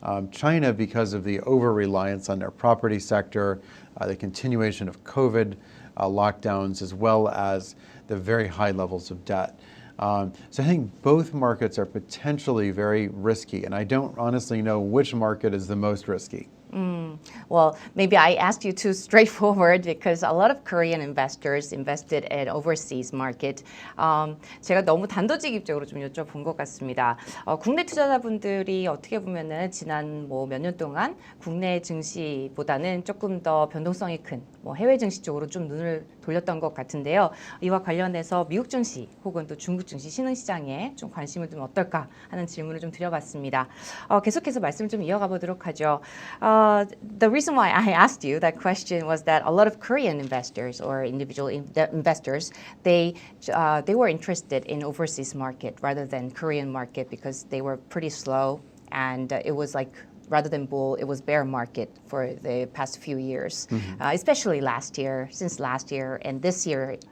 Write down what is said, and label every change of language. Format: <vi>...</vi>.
<en>China because of the over-reliance on their property sector, the continuation of COVID lockdowns, as well as the very high levels of debt. So I think both markets are potentially very risky, and I don't honestly know which market is the most risky. Well, maybe I asked you too straightforward because a lot of Korean investors invested in overseas market.</en> <ko>제가 너무 단도직입적으로 좀 여쭤본 것 같습니다. 국내 투자자분들이 어떻게 보면은 지난 뭐 몇 년 동안 국내 증시보다는 조금 더 변동성이 큰 뭐 해외 증시 쪽으로 좀 눈을 돌렸던 것 같은데요. 이와 관련해서 미국 증시 혹은 또 중국 증시 신흥시장에 좀 관심을 좀 어떨까 하는 질문을 좀 드려봤습니다. 계속해서 말씀 좀 이어가 보도록 하죠.</ko> <en>The reason why I asked you that question was that a lot of Korean investors or individual investors, they were interested in overseas market rather than Korean market because they were pretty slow and it was like rather than bull, it was bear market for the past few years, especially last year, since last year and this year.</en>